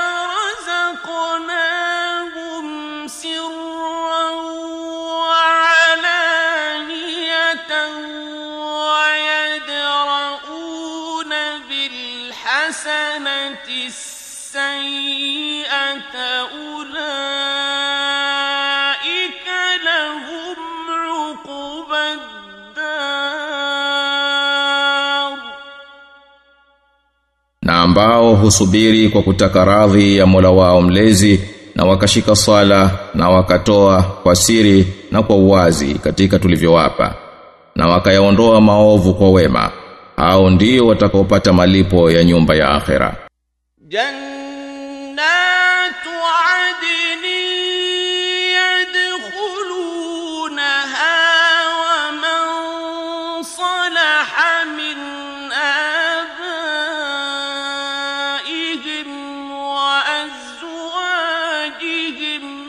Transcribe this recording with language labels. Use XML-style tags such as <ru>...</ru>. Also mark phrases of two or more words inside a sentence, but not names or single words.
<ar>رزقناهم سرا وعلانية ويدرؤون بالحسنة السيئة أولئك لهم عقبى الدار</ar> <sw>Na ambao husubiri kwa kutaka radhi ya Mola wao mlezi na wakashika sala na wakatoa kwa siri na kwa uwazi katika tulivyowapa na wakayaondoa maovu kwa wema, hao ndio watakaopata malipo ya nyumba ya akhera.</sw> <ar>جنات عدن يدخلونها ومن صلح من آبائهم وأزواجهم</ar>